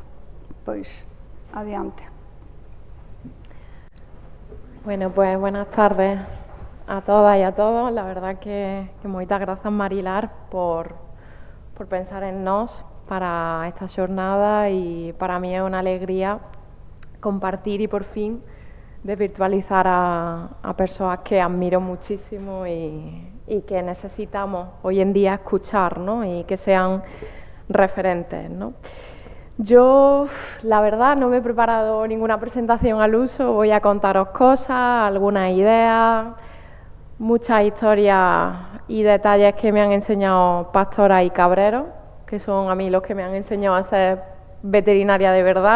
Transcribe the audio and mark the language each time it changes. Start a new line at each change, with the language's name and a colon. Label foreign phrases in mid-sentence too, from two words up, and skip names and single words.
Galician: Pois, adiante.
Spanish: Bueno, pues buenas tardes a todas y a todos. La verdad que
Galician: moitas grazas, Marilar, por pensar en nós para esta xornada, e para mí é unha alegría compartir
Spanish: y por fin desvirtualizar a persoas que admiro muchísimo y que necesitamos hoy en día escuchar, ¿no? Y que sean referentes, ¿no? Yo, la verdad, no me he preparado ninguna presentación al uso, voy a contaros cosas, algunas ideas, muchas historias y detalles que me han enseñado Pastora y Cabrero, que son a mí los que me han enseñado a ser veterinaria de verdad.